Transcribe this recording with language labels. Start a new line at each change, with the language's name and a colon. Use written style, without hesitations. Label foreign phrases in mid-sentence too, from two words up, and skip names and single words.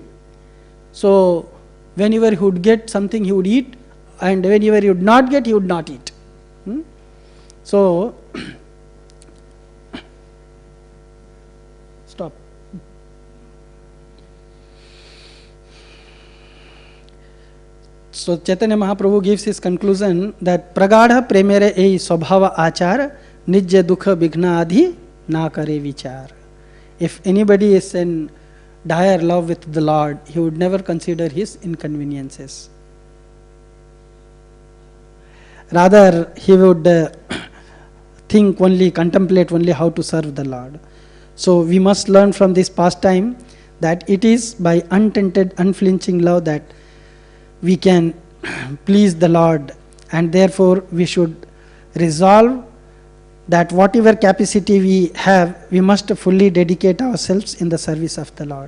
English: So whenever he would get something, he would eat, and whenever he would not get, he would not eat. So stop. So Chaitanya Mahaprabhu gives his conclusion that
Bangla: প্রগাঢ় প্রেমের এই স্বভাব আচার নিজ্য দুঃখ বিঘ্ন আধি না করে বিচার.
English: If anybody is in dire love with the Lord, he would never consider his inconveniences. Rather, he would think only, contemplate only how to serve the Lord. So we must learn from this pastime that it is by untainted, unflinching love that we can please the Lord, and therefore we should resolve that whatever capacity we have, we must fully dedicate ourselves in the service of the Lord.